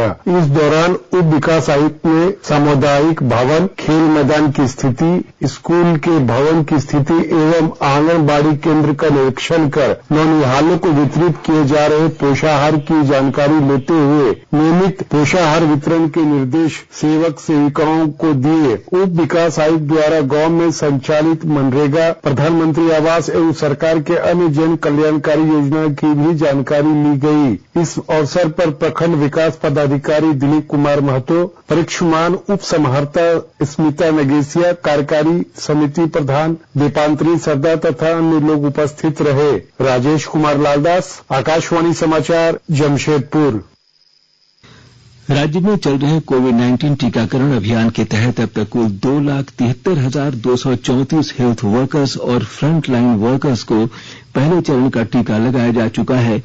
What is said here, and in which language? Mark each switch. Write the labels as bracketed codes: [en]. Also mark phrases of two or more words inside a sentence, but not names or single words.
[hi] इस दौरान उप विकास आयुक्त ने सामुदायिक भवन, खेल मैदान की स्थिति, स्कूल के भवन की स्थिति एवं आंगनबाड़ी केंद्र का निरीक्षण कर नौनिहालों को वितरित किए जा रहे पोषाहार की जानकारी लेते हुए नियमित पोषाहार वितरण के निर्देश सेवक सेविकाओं को दिए। उप विकास विकास आयुक्त द्वारा गांव में संचालित मनरेगा, प्रधानमंत्री आवास एवं सरकार के अन्य जन कल्याणकारी योजना की भी जानकारी ली गई। इस अवसर पर प्रखंड विकास पदाधिकारी दिलीप कुमार महतो, परीक्षमान उप समाहर्ता स्मिता नगेसिया, कार्यकारी समिति प्रधान दीपांतरी सरदार तथा अन्य लोग उपस्थित रहे। राजेश कुमार लालदास, आकाशवाणी समाचार, जमशेदपुर। राज्य में चल रहे कोविड-19 टीकाकरण अभियान के तहत अब तक कुल 2,73,234 [en] health workers [hi] और [en] front line workers [hi] को पहले चरण का टीका लगाया जा चुका है।